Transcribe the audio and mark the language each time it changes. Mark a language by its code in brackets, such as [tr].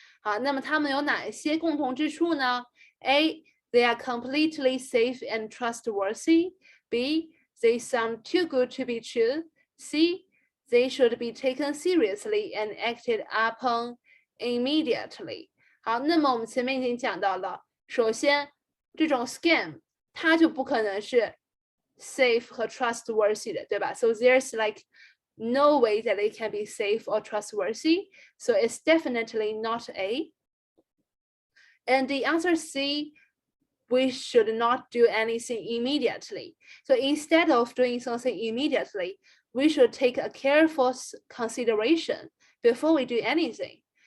[zh] 好，那么它们有哪些共同之处呢？ [en] A, they are completely safe and trustworthy. B, they sound too good to be true. C, they should be taken seriously and acted upon immediately. [zh] 好，那么我们前面已经讲到了，首先这种 scam 它就不可能是 safe 和 trustworthy 的，对吧？ [en] So there's like no way that it can be safe or trustworthy. So it's definitely not A. And the answer C, we should not do anything immediately. So instead of doing something immediately, we should take a careful consideration before we do anything.